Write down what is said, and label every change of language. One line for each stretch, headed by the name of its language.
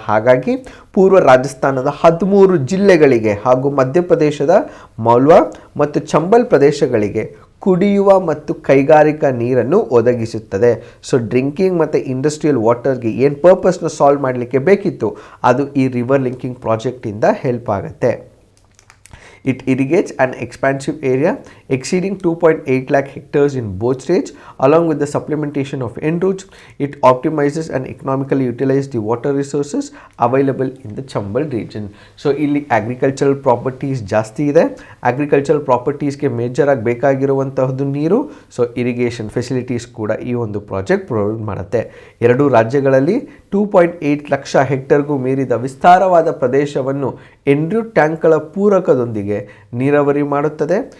Kannada: ಹಾಗಾಗಿ ಪೂರ್ವ ರಾಜಸ್ಥಾನದ 13 ಜಿಲ್ಲೆಗಳಿಗೆ ಹಾಗೂ ಮಧ್ಯಪ್ರದೇಶದ ಮಾಲ್ವಾ ಮತ್ತು ಚಂಬಲ್ ಪ್ರದೇಶಗಳಿಗೆ ಕುಡಿಯುವ ಮತ್ತು ಕೈಗಾರಿಕಾ ನೀರನ್ನು ಒದಗಿಸುತ್ತದೆ. ಸೊ ಡ್ರಿಂಕಿಂಗ್ ಮತ್ತು ಇಂಡಸ್ಟ್ರಿಯಲ್ ವಾಟರ್ಗೆ ಏನು ಪರ್ಪಸ್ನ ಸಾಲ್ವ್ ಮಾಡಲಿಕ್ಕೆ ಬೇಕಿತ್ತು ಅದು ಈ ರಿವರ್ ಲಿಂಕಿಂಗ್ ಪ್ರಾಜೆಕ್ಟಿಂದ ಹೆಲ್ಪ್ ಆಗುತ್ತೆ.
English: It irrigates an expansive area exceeding 2.8 lakh hectares in both states. Along with the supplementation of end routes, it optimizes and economically utilizes the water resources available in the Chambal region.
Kannada: So ಇಲ್ಲಿ agricultural properties ಜಾಸ್ತಿ ಇದೆ. agricultural propertiesಗೆ major ಆಗಿ ಬೇಕಾಗಿರುವಂತಹದ್ದು ನೀರು. So irrigation facilities ಕೂಡ ಈ ಒಂದು project provide ಮಾಡುತ್ತೆ. ಎರಡೂ ರಾಜ್ಯಗಳಲ್ಲಿ 2.8 ಲಕ್ಷ ಹೆಕ್ಟರ್ಗೂ ಮೀರಿದ ವಿಸ್ತಾರವಾದ ಪ್ರದೇಶವನ್ನು ಎಂಡ್ರೂ ಟ್ಯಾಂಕ್ಗಳ ಪೂರಕದೊಂದಿಗೆ ನೀರಾವರಿ ಮಾಡುತ್ತದೆ.